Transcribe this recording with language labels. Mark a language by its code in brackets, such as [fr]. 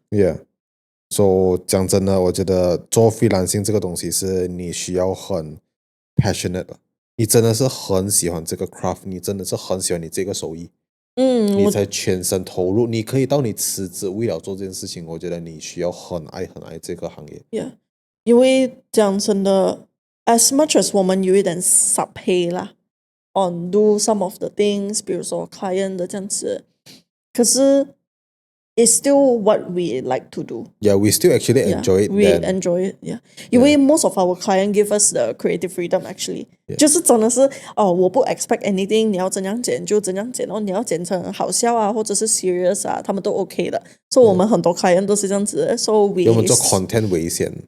[zh] Yeah，so 讲真的，我觉得做 freelancing 这个东西是你需要很 passionate 的，你真的是很喜欢这个 craft， 你真的是很喜欢你这个手艺，你才全身投入。你可以到你辞职为了做这件事情，我觉得你需要很爱这个行业。 Yeah， 因为讲真的 ， [en] as much as [zh] 我们有一点少配啦。 [en] on do some of the things， [zh] 比如说 [en] client 的这样子，可是 it's still what we like to do. Yeah, we still actually enjoy it. We enjoy it. [zh] Yeah， 因为 [en] most of our client give us the creative freedom actually， [zh] 就是真的是我不 expect anything， 你要怎样剪就怎样剪哦，你要剪成好笑啊，或者是 serious 啊，他们都 OK 的。所以我们很多 client 都是这样子的。 [en] So we [zh] 我们做 content 为先。